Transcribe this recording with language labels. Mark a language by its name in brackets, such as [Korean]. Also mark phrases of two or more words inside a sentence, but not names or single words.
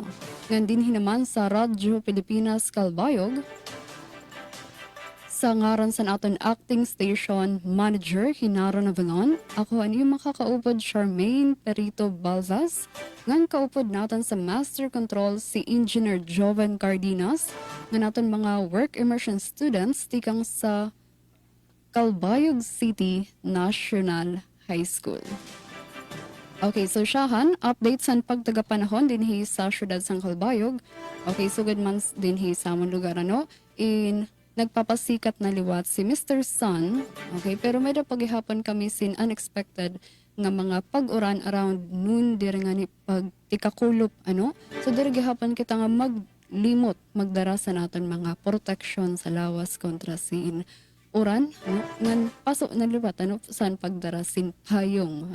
[Waray] Ngandin naman sa Radyo Pilipinas Kalbayog, sa ngaran sa aton acting station manager Hinaro Navalon. Ako ang iyong makakaupod Charmaine Perito Balvas. Ngan kaupod natin sa Master Control si Engineer Joven Cardenas. Nga natin mga [English] work immersion students [Waray] tikang sa Calbayog City National High School. Okay, so siyahan, update sa pagtagapanahon dinhi sa syudad sang Calbayog. Okay, so [English] good months [Waray] dinhi sa among lugar ano. Nagpapasikat na liwat si Mr. Sun. Okay, pero may paghihapon kami sin unexpected nga mga pag-uran [English] around noon [Waray] diri nga ni pag tikakulop ano. So diri gihapon kita nga maglimot magdara sa naton mga protection sa lawas kontra sin uran ano ngan pasok na liwat ano san pagdara sin payong.